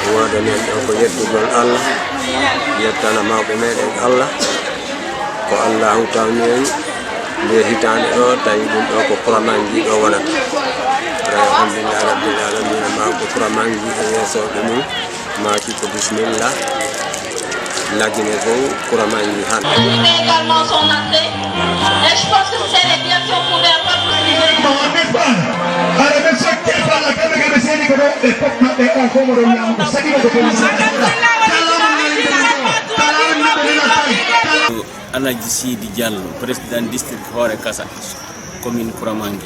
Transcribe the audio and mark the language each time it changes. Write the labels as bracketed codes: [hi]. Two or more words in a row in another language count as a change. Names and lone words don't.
[ff] waɗanen ɗo ko yettugol Allah yettana mawɓe meɗen Allah ko Allah hawtawni en nder hitande ɗo tawi ɗum ɗo ko kuramanji ɗo wonata [ar] الحمد لله رب العالمين [ff] mawɓe kuramanji e yeesoɓe mum maki ko bismillah lagine fof kuramanji han [fr] également son entrée et je pense que c'est bien si on pouvait avoir Alaji Sidi Diallo, président district Hore Kassa, commune Kuramangi.